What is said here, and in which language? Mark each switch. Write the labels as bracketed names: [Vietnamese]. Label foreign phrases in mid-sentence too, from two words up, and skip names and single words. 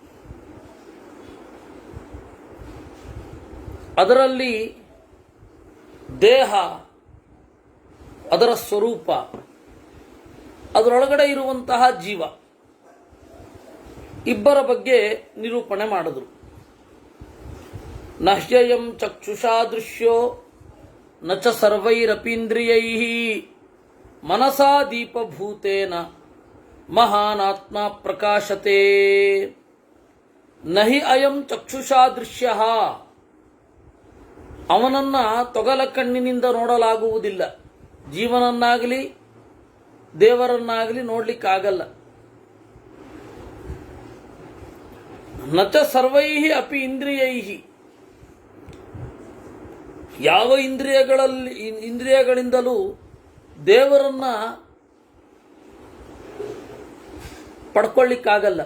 [Kannada] ಅದರಲ್ಲಿ ದೇಹ, ಅದರ ಸ್ವರೂಪ, ಅದರೊಳಗಡೆ ಇರುವಂತಹ ಜೀವ, ಇಬ್ಬರ ಬಗ್ಗೆ ನಿರೂಪಣೆ ಮಾಡಿದ್ರು. [Sanskrit] ನಹ್ಯಯಂ ಚಕ್ಷುಷಾ ದೃಶ್ಯೋ ನ ಚ ಸರ್ವೈರಪೀಂದ್ರಿಯೈಃ ಮನಸಾ ದೀಪಭೂತೇನ ಮಹಾನಾತ್ಮ ಪ್ರಕಾಶತೆ. ನಹಿ ಅಯಂ ಚಕ್ಷುಷಾ ದೃಶ್ಯಃ, [Kannada] ಅವನನ್ನ ತೊಗಲ ಕಣ್ಣಿನಿಂದ ನೋಡಲಾಗುವುದಿಲ್ಲ. ಜೀವನನ್ನಾಗಲಿ ದೇವರನ್ನಾಗಲಿ ನೋಡ್ಲಿಕ್ಕಾಗಲ್ಲ. [Sanskrit] ನಚ ಸರ್ವೈಹಿ ಅಪಿ ಇಂದ್ರಿಯೈಹಿ, [Kannada] ಯಾವ ಇಂದ್ರಿಯಗಳಿಂದಲೂ ದೇವರನ್ನ ಪಡ್ಕೊಳ್ಳಿಕ್ಕಾಗಲ್ಲ.